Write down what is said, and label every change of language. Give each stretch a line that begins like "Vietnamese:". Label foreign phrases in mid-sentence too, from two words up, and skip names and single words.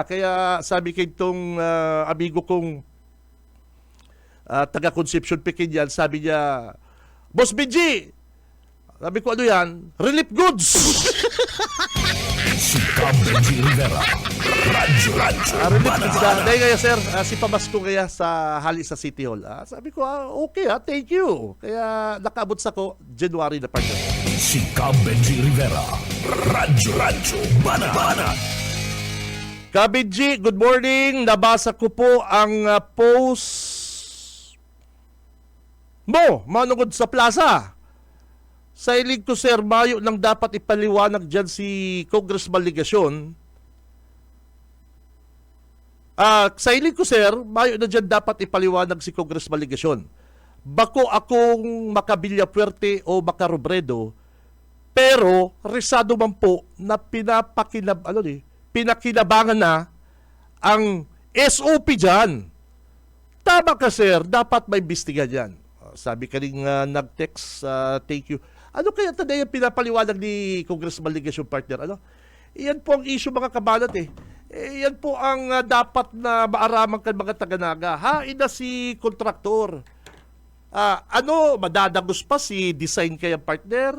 Filipino: Kaya sabi kay itong amigo kong taga-Concepcion Pekin yan, sabi niya, Boss Benji, sabi ko ano yan?
English: Relief goods!
Filipino: Si Cab Benji Rivera. Radyo
English: Relief goods na.
Filipino: Banat.
Bikol: Dahil kaya sir, si Pamasko kaya sa hali sa City Hall.
Filipino: Sabi ko,
English: okay thank you.
Bikol: Kaya nakaabot sa ko, January na partner. Si Cab Benji Rivera. Radyo Banat. Kabidji,
English: good morning.
Bikol: Nabasa ko po ang post mo, manungod sa plaza. Sa ilig ko, sir, mayo nang dapat ipaliwanag dyan si Congressman Legasyon. Sa ilig ko, sir, mayo na dyan dapat ipaliwanag si Congressman Legasyon. Bako akong Makabilya Puerte o Makarobredo, pero resado man po na pinakinabangan na ang SOP dyan.
Filipino: Tama ka, sir, dapat may imbestiga dyan. Sabi ka rin nag-text,
English: thank you.
Filipino: Ano kaya taday yung pinapaliwanag ni Congressman Legasyon partner?
Bikol: Iyan po ang issue mga kabanat eh. Iyan po ang dapat na maaraman kan mga taga-Naga. Hain na si kontraktor. Madadagos pa si design kaya partner?